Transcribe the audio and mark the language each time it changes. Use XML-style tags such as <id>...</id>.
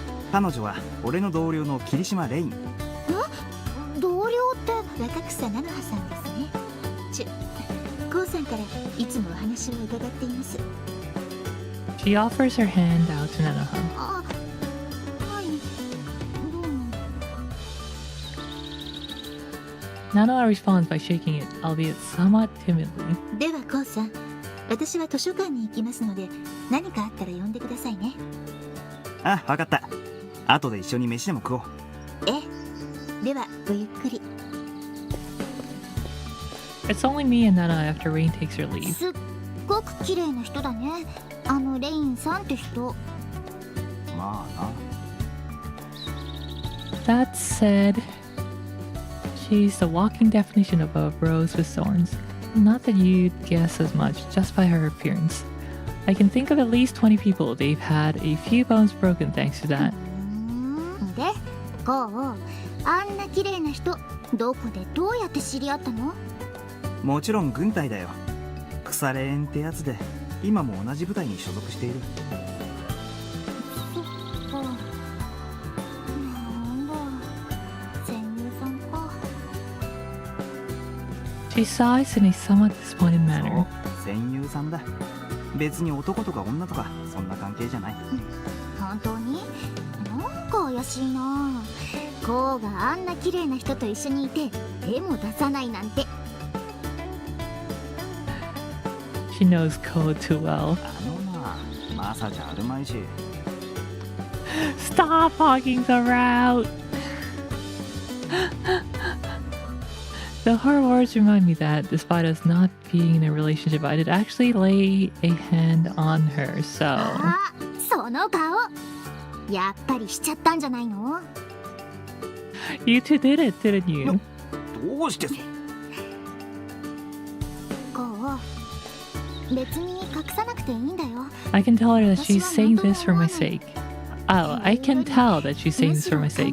<ja>彼女は俺の同僚の霧島レイン。同僚って若草菜の葉さんですね。コウさんからいつもお話を伺っています。</ja> <en>She offers her hand out to Nanoha.</en> <ja>あ、はい。どうも。</ja> <en>Nanoha responds by shaking it, albeit somewhat timidly.</en> <ja>ではコウさん、私は図書館に行きますので、何かあったら呼んでくださいね。あ、わかった。後で一緒に飯でも食おう。ええ、ではごゆっくり。</ja> <en>It's only me and Nana after Rain takes her leave.</en> <ja>すっごく綺麗な人だね。レインさんって人。まあな。</ja> <en>That said, she's the walking definition of a rose with thorns. Not that you'd guess as much just by her appearance. I can think of at least 20 people they've had a few bones broken thanks to that.</en> <ja>で、こう、あんな綺麗な人、どこでどうやって知り合ったの？もちろん軍隊だよ。腐れ縁ってやつで今も同じ部隊に所属している。そっか。なんだ、戦友さんか。</ja> <en>She sighs in a somewhat disappointed manner.</en> <ja>戦友さんだ。別に男とか女とかそんな関係じゃない。本当に？なんか怪しいな。こうがあんな綺麗な人と一緒にいて手も出さないなんて。</ja> <en>She knows code too well.</en> <ja>あのな、マサじゃあるまいし。</ja> <en>Stop hogging the route! Though her words remind me that, despite us not being in a relationship, I did actually lay a hand on her, so...</en> <ja>あ、その顔やっぱりしちゃったんじゃないの？</ja> <en>You two did it, didn't you?</en> <ja>どうしてそこう、別に隠さなくていいんだよ。</ja> <en>I can tell her that she's saying this for my sake. Oh, I can tell that she's saying this for my sake.</en>